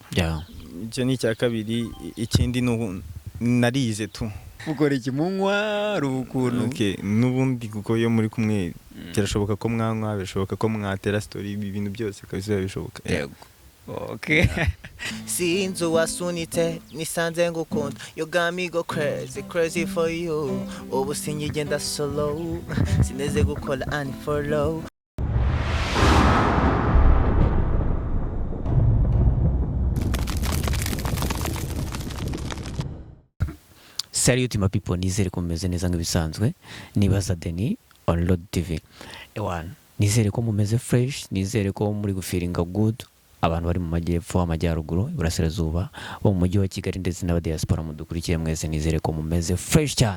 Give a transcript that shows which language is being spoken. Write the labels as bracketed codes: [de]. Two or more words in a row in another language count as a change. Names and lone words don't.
[rw] Icyo ni cya kabiri, ikindi narize tu Ukora iki munywa rukuntu. Okay, nubundi kuko yo muri kumwe kirashoboka ko mwanwa, bishoboka ko mwatera story, ibintu byose kabisa bishoboka. Yego. Okay. Sinzi wasunite nisanze ngukunda [en] you got me go crazy for you [rw] ubu sinyigenda solo sineze gukora unfollow. [en] Salut my people, [rw] nizere ko mumeze neza nk'ibisanzwe. Nibaza Deni on Road TV. Ewan, nizere ko mumeze fresh, nizere ko muri gufiringa good. Abantu bari mu majyepfo, amajyaruguru, iburasirazuba, bo mu mujyi wa Kigali ndetse n'aba diaspora mudukurikiye mwese, nizere ko mumeze fresh cyane.